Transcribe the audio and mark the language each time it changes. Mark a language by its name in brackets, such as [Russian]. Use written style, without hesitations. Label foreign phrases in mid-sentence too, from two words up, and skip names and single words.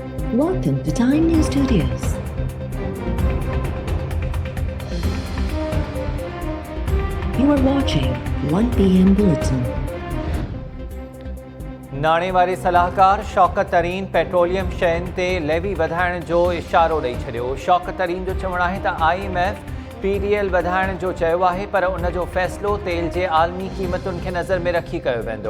[English] Welcome to Time News Studios. You are watching 1 PM Bulletin. [Sindhi] नाणे वारे सलाहकार शौकत तरीन पेट्रोलियम शयुनि ते लेवी वधाइण जो इशारो ॾेई छॾियो। शौकत तरीन जो चवणु आहे त IMF PDL वधाइण जो चयो आहे, पर उन जो फ़ैसिलो तेल जे आलमी क़ीमतुनि खे नज़र में रखी कयो वेंदो।